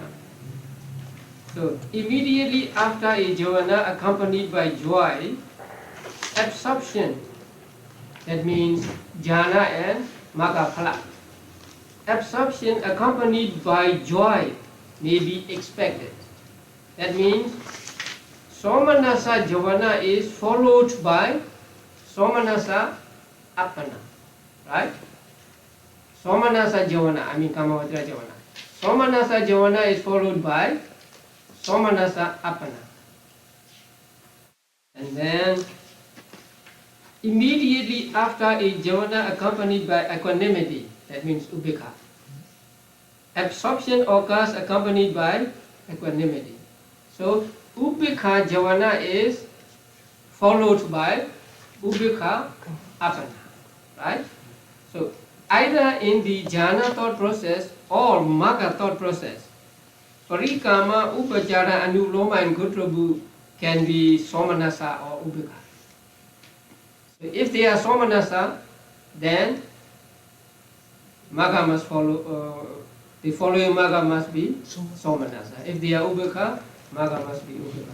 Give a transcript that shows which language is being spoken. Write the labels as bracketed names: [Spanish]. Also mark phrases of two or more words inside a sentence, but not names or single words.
[English] So, immediately after a javana accompanied by joy, absorption, that means jhana and [Pali] magga phala. [English] Absorption accompanied by joy may be expected. That means [Pali] somanasa javana [English] is followed by [Pali] somanasa appana, [English] right? [Pali] Somanasa javana, kamavajra javana. Somanasa javana [English] is followed by [Pali] somanasa appana. [English] And then immediately after a javana accompanied by equanimity, that means ubeka. Absorption occurs accompanied by equanimity. So [Pali] ubeka javana [English] is followed by [Pali] ubeka appana, [English] right? So either in the jhana thought process or magga thought process, [Pali] parikama, upachara, anuloma, [English] and gotrabu can be somanasa or ubeka. So if they are somanasa, then magga must follow. The following magga must be somanasa. If they are ubeka, magga must be ubeka.